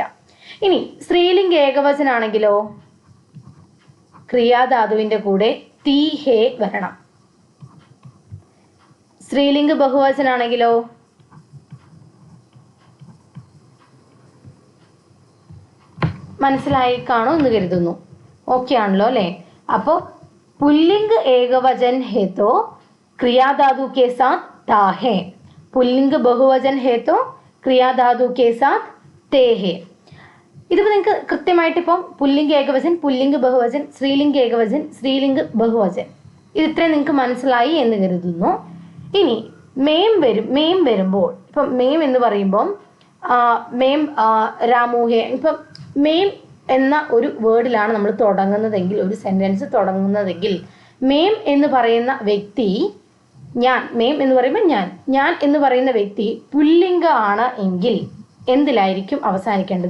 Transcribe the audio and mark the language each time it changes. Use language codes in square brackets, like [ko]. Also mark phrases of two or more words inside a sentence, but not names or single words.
[ml] ഇനി സ്ത്രീലിംഗ ഏകവചനാണെങ്കിലോ ക്രിയാധാതുവിന്റെ കൂടെ [hi] ती है [ml] വരണം. സ്ത്രീലിംഗ ബഹുവചനാണെങ്കിലോ മനസ്സിലായി കാണും എന്ന് കരുതുന്നു. ഓക്കെ ആണല്ലോ അല്ലേ? [hi] അപ്പോൾ पुल्लिंग एकवचन है तो क्रिया धातु के साथ ता है, पुल्लिंग बहुवचन है तो क्रिया धातु के साथ ते है. [ml] ഇതിപ്പോൾ നിങ്ങൾക്ക് കൃത്യമായിട്ട് ഇപ്പം പുല്ലിംഗ ഏകവചൻ, പുല്ലിംഗ ബഹുവചൻ, സ്ത്രീലിംഗ ഏകവചൻ, സ്ത്രീലിംഗ ബഹുവചൻ ഇത് ഇത്രയും നിങ്ങൾക്ക് മനസ്സിലായി എന്ന് കരുതുന്നു. ഇനി മേം വരുമ്പോൾ ഇപ്പം മേം എന്ന് പറയുമ്പം [hi] मैं रामूहे, [ml] ഇപ്പം മേം എന്ന ഒരു വേർഡിലാണ് നമ്മൾ തുടങ്ങുന്നതെങ്കിൽ, ഒരു സെൻറ്റൻസ് തുടങ്ങുന്നതെങ്കിൽ മേം എന്ന് പറയുന്ന വ്യക്തി ഞാൻ, മേം എന്ന് പറയുമ്പോൾ ഞാൻ എന്ന് പറയുന്ന വ്യക്തി പുല്ലിംഗ ആണ് എങ്കിൽ എന്തിലായിരിക്കും അവസാനിക്കേണ്ടത്?